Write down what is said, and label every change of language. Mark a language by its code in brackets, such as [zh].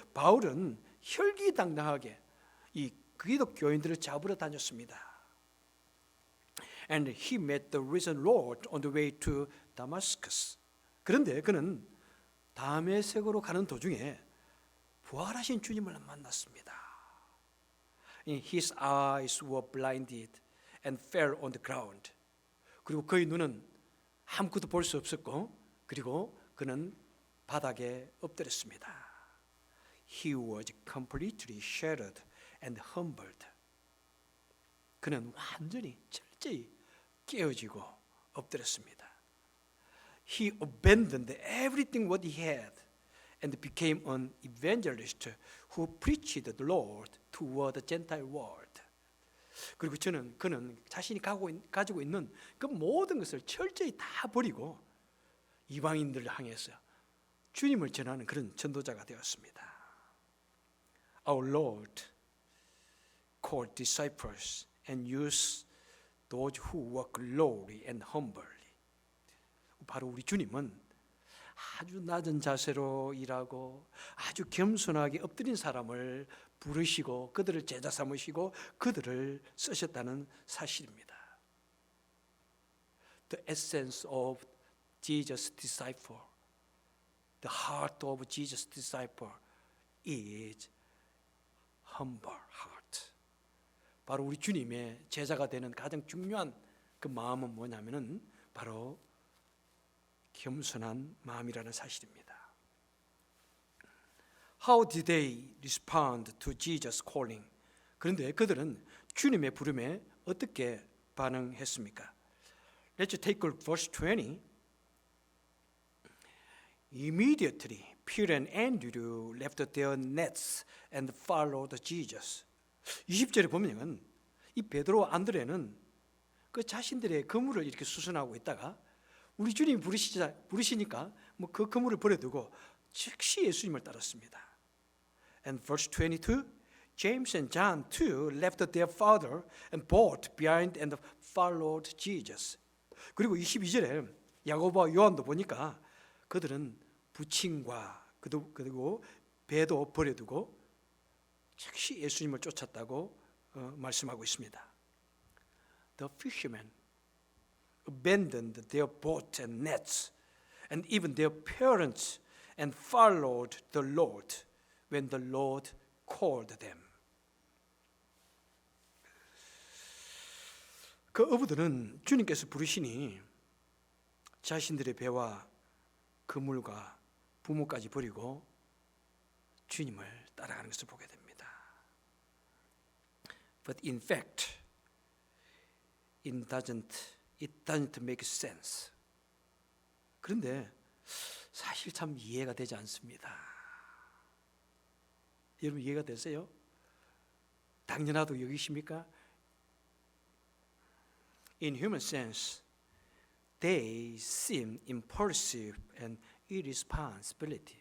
[ko] 바울은 혈기당당하게 이 기독교인들을 잡으러 다녔습니다. [en] And he met the risen Lord on the way to Damascus. [ko] 그런데 그는 다메섹으로 가는 도중에 부활하신 주님을 만났습니다. [en] His eyes were blinded and fell on the ground. [ko] 그리고 그의 눈은 아무것도 볼 수 없었고, 그리고 그는 바닥에 엎드렸습니다. [en] He was completely shattered and humbled. [ko] 그는 완전히 철저히 깨어지고 엎드렸습니다. [en] He abandoned everything what he had and became an evangelist who preached the Lord toward the Gentile world. [ko] 그리고 그는 자신이 가지고 있는 그 모든 것을 철저히 다 버리고 이방인들을 향해서 주님을 전하는 그런 전도자가 되었습니다. [en] Our Lord called disciples and used those who work lowly and humbly. [ko] 바로 우리 주님은 아주 낮은 자세로 일하고 아주 겸손하게 엎드린 사람을 부르시고 그들을 제자 삼으시고 그들을 쓰셨다는 사실입니다. [en] The essence of Jesus' disciple, the heart of Jesus' disciple is humble heart. [ko] 바로 우리 주님의 제자가 되는 가장 중요한 그 마음은 뭐냐면은 바로 겸손한 마음이라는 사실입니다. [en] How did they respond to Jesus' calling? [ko] 그런데 그들은 주님의 부름에 어떻게 반응했습니까? [en] Let's take verse 20. Immediately Peter and Andrew left their nets and followed Jesus. [ko] 20절에 보면 이 베드로와 안드레는 그 자신들의 그물을 이렇게 수선하고 있다가 우리 주님이 부르시니까 뭐 그 그물을 버려두고 즉시 예수님을 따랐습니다. [en] And verse 22, James and John too left their father and boat behind and followed Jesus. [ko] 그리고 22절에 야고보와 요한도 보니까 그들은 부친과 그리고 배도 버려두고 즉시 예수님을 쫓았다고 말씀하고 있습니다. [en] The fishermen abandoned their boat and nets and even their parents and followed the Lord when the Lord called them. [ko] 그 어부들은 주님께서 부르시니 자신들의 배와 그물과 부모까지 버리고 주님을 따라가는 것을 보게 됩니다. But in fact, it doesn't make sense. 그런데 사실 참 이해가 되지 않습니다. 여러분 이해가 되세요? 당연하다고 여기십니까? [en] In human sense, they seem impulsive and irresponsible.